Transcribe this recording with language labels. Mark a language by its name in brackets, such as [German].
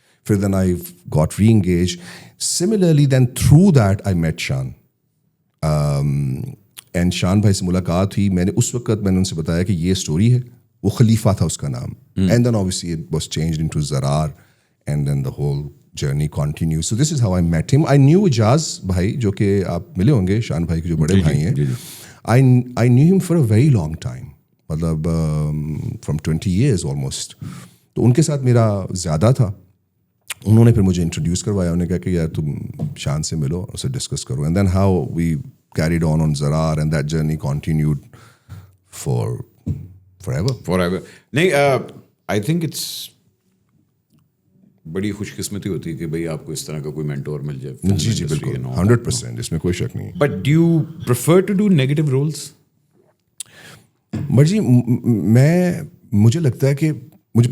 [English] پھر then I got reengage. Similarly then through that I met Shan, and [Urdu] شان بھائی سے ملاقات ہوئی. میں نے اس وقت میں نے ان سے بتایا کہ یہ اسٹوری ہے, وہ خلیفہ تھا اس کا نام, [English] And then obviously it was changed into Zarar, and then the whole journey continues. So this is how I met him. I knew [Urdu] Ijaz بھائی, جو کہ آپ ملے ہوں گے, شان بھائی کے جو بڑے بھائی ہیں. [English] I knew him for a very long time, مطلب from 20 years almost. [Urdu] تو ان کے ساتھ میرا زیادہ تھا. انہوں نے پھر مجھے انٹروڈیوس کروایا, انہوں نے کہا کہ یار تم شان سے ملو, اسے ڈسکس کرو. [English] And then how we carried on Zarar, and that journey continued forever. [Urdu] نہیں, [English] I think it's [Urdu] بڑی خوش قسمتی ہوتی ہے کہ بھائی آپ کو اس طرح کا کوئی مینٹور مل جائے. جی جی بالکل 100%, اس میں کوئی شک نہیں. [English] But do you prefer to do negative roles? [Urdu] But جی مجھے لگتا ہے کہ مجھے